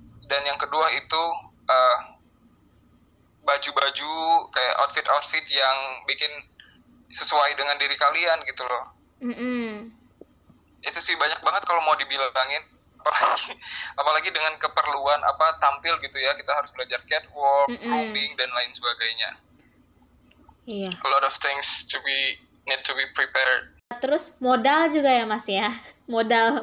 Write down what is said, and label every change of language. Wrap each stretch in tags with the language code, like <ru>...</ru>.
<id>Dan yang kedua itu baju-baju kayak outfit yang bikin sesuai dengan diri kalian gitu loh. Itu sih banyak banget kalau mau dibilangin. Apalagi dengan keperluan tampil gitu ya, kita harus belajar catwalk, grooming, dan lain sebagainya.</id> <en>A lot of things need to be prepared.</en> <id>Terus modal juga ya Mas ya, modal</id>